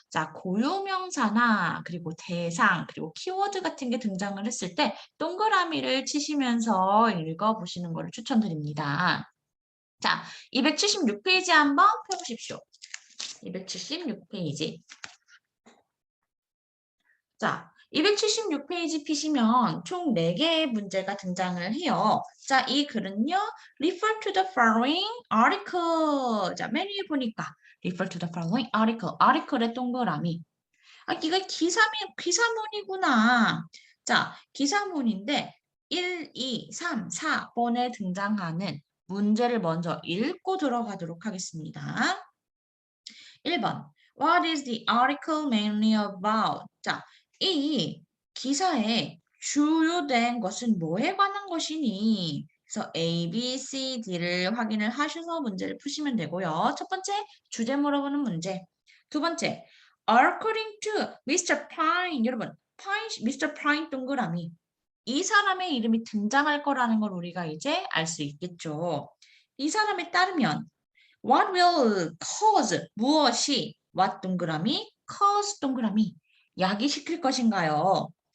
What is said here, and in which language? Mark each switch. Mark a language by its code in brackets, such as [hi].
[ko] 자, 고유명사나 그리고 대상 그리고 키워드 같은 게 등장을 했을 때 동그라미를 치시면서 읽어보시는 것을 추천드립니다. 자, 276페이지 한번 펴보십시오. 276페이지. 자, 276페이지 피시면 총 4개의 문제가 등장을 해요. 자, 이 글은요. [en] Refer to the following article. [ko] 자, 맨 위에 보니까 [en] Refer to the following article. [ko] article의 동그라미. 아, 이거 기사문이구나. 자, 기사문인데 1, 2, 3, 4번에 등장하는 문제를 먼저 읽고 들어가도록 하겠습니다. 1번. [en] What is the article mainly about? [ko] 자, 이 기사의 주요된 것은 뭐에 관한 것이니? 그래서 A, B, C, D를 확인을 하셔서 문제를 푸시면 되고요. 첫 번째, 주제 물어보는 문제. 두 번째, [en] according to Mr. [ko] Pine. 여러분, Pine, Mr. Pine 동그라미. 이 사람의 이름이 등장할 거라는 걸 우리가 이제 알 수 있겠죠. 이 사람에 따르면 [en] What will cause [ko] 무엇이 what 동그라미 cause 동그라미 야기시킬 것인가요?